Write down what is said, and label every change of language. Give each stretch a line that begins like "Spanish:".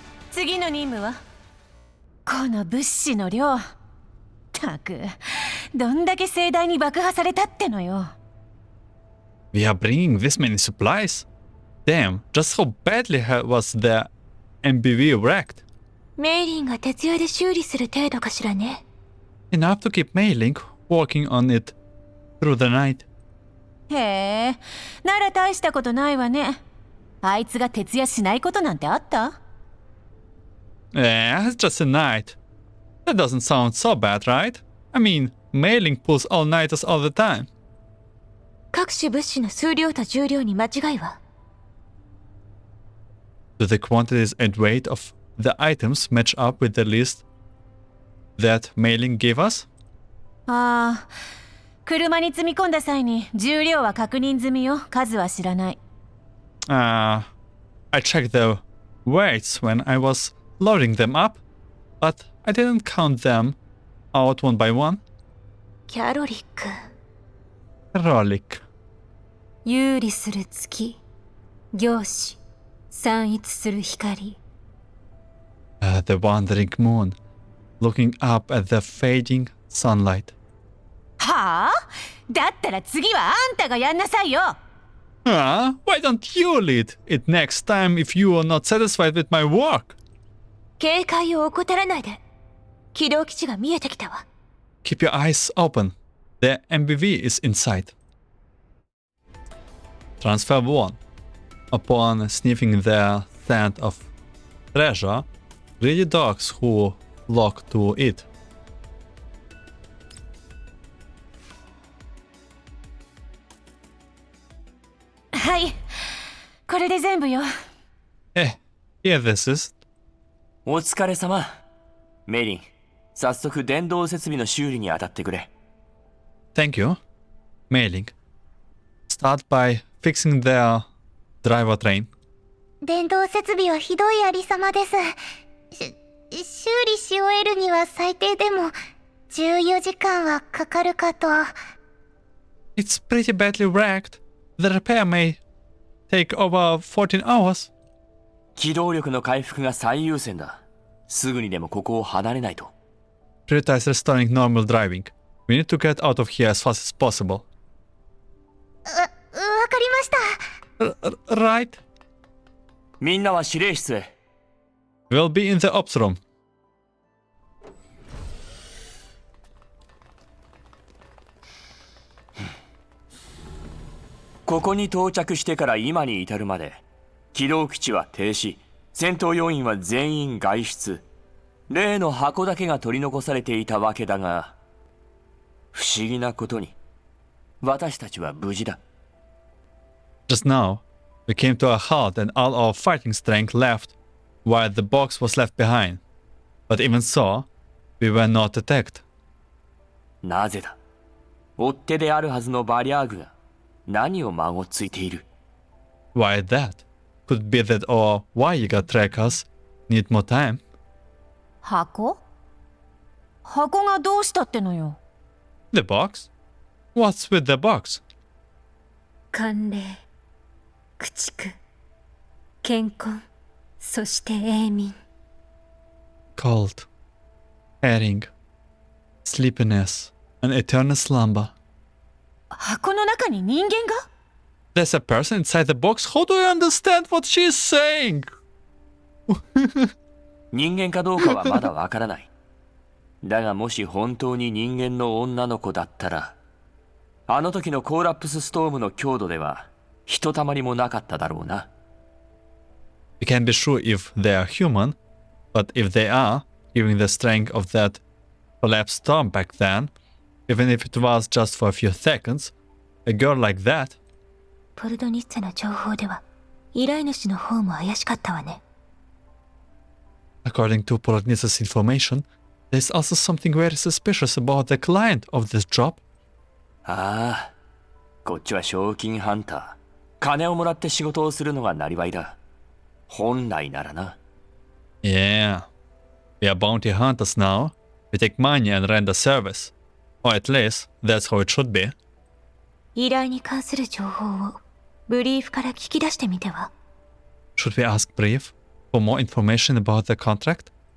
Japanese: 次の任務はこの物資の量。たくどんだけ盛大に爆破されたってのよ。
English: We are bringing this many supplies? Damn, just how badly was the MBV wrecked?
Japanese: メイリンが徹夜で修理する程度かしらね。
English: Enough to keep Mei Ling working on it through the night.
Japanese: へえ、なら大したことないわね。あいつが徹夜しないことなんてあった？
English: Yeah, it's just a night. That doesn't sound so bad, right? I mean, mailing pulls all-nighters all the time.
Japanese: 各種物資の数量と重量に間違いは？
English: Do the quantities and weight of the items match up with the list that mailing gave us?
Japanese: ああ、車に積み込んだ際に重量は確認済みよ。数は知らない。
English: I checked the weights when I was loading them up, but I didn't count them out one by one.
Japanese: キャロリック。
English: Rollick.
Japanese: 有利する月。凝視。散逸する光。
English: The wandering moon, looking up at the fading sunlight.
Japanese: はあ？だったら次はあんたがやんなさいよ。
English: Why don't you lead it next time if you are not satisfied with my work?
Japanese: 警戒を怠らないで。起動基地が見えてきたわ。
English: Keep your eyes open. The MBV is in sight. Transfer 1. Upon sniffing the scent of treasure, greedy dogs who flock to it.
Japanese: はい、これで全部よ。
English: Here this is.
Japanese: お疲れ様。メイリン、早速電動設備の修理に当たってくれ。
English: Thank you. Mailing. Start by fixing their driver train.
Japanese: 電動設備はひどいありさまです。修理し終えるには最低でも14時間はかかるかと。
English: It's pretty badly wrecked. The repair may take over 14 hours.
Japanese: 機動力の回復が最優先だ。すぐにでもここを離れないと。
English: Prioritize restoring normal driving. We need to get out of here as fast as possible.
Japanese: わかりました。
English: Right.
Japanese: みんなは司令室へ。
English: We'll be in the ops room.
Japanese: ここに到着してから今に至るまで、起動基地は停止、戦闘要員は全員外出。例の箱だけが取り残されていたわけだが、不思議なことに、私たちは無事だ。
English: Just now, we came to a halt and all our fighting strength left, while the box was left behind. But even so, we were not attacked.
Japanese: なぜだ？追っ手であるはずのバリャーグが何をまごついている？
English: Why that? Could it be that our Varjager trackers need more time?
Japanese: 箱がどうしたってのよ。
English: The box? What's with the box?
Japanese: 寒冷、駆逐、健康、そして永眠。
English: Cold, herring, sleepiness, an eternal slumber.
Japanese: 箱の中に人間が？
English: There's a person inside the box? How do I understand what she's saying?
Japanese: 人間かどうかはまだわからない。だがもし本当に人間の女の子だったら、あの時のコーラップスストームの強度ではひとたまりもなかっただろうな。
English: We can't be sure if they are human, but if they are, given the strength of that collapsed storm back then, even if it was just for a few seconds, a girl like that.
Japanese: ポルドニッツェの情報では、依頼主の方も怪しかったわね。
English: According to Poloniz's information, there's also something very suspicious about the client of this job.
Japanese: ああ、こっちは賞金ハンター。金をもらって仕事をするのがなりわいだ。本来ならな。
English: Yeah. We are bounty hunters now. We take money and render service. Or at least, that's how it should be.
Japanese: 依頼に関する情報をブリーフから聞き出してみては？
English: Should we ask Brief for more information about the contract?